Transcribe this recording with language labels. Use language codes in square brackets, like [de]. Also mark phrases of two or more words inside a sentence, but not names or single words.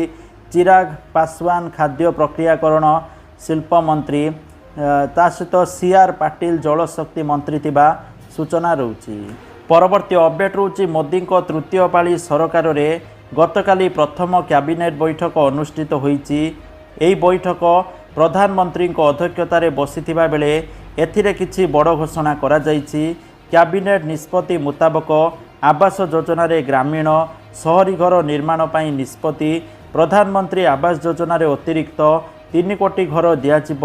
[or] ଚିରାଗ ପାସୱାନ ଖାଦ୍ୟ ପ୍ରକ୍ରିୟାକରଣ ଶିଳ୍ପ ମନ୍ତ୍ରୀ। ତା ସହିତ ସିଆର ପାଟିଲ ଜଳଶକ୍ତି ମନ୍ତ୍ରୀ ଥିବା ସୂଚନା ରହି। ପରବର୍ତ୍ତୀ ଅପଡେଟ ରହି ମୋଦି ତୃତୀୟ ପାଳି ସରକାର ରେ ଗତକାଲି ପ୍ରଥମ କ୍ୟାବିନେଟ ବୈଠକ ଅନୁଷ୍ଠିତ ହୋଇଛି। ଏହି ବୈଠକ ପ୍ରଧାନମନ୍ତ୍ରୀଙ୍କ ଅଧ୍ୟକ୍ଷତାରେ ବସିଥିବା ବେଳେ ଏଥିରେ କିଛି ବଡ଼ ଘୋଷଣା କରାଯାଇଛି। କ୍ୟାବିନେଟ୍ ନିଷ୍ପତ୍ତି ମୁତାବକ ଆବାସ ଯୋଜନାରେ ଗ୍ରାମୀଣ ସହରୀ ଘର ନିର୍ମାଣ ପାଇଁ ନିଷ୍ପତ୍ତି। ପ୍ରଧାନମନ୍ତ୍ରୀ ଆବାସ ଯୋଜନାରେ ଅତିରିକ୍ତ 3 କୋଟି ଘର ଦିଆଯିବ।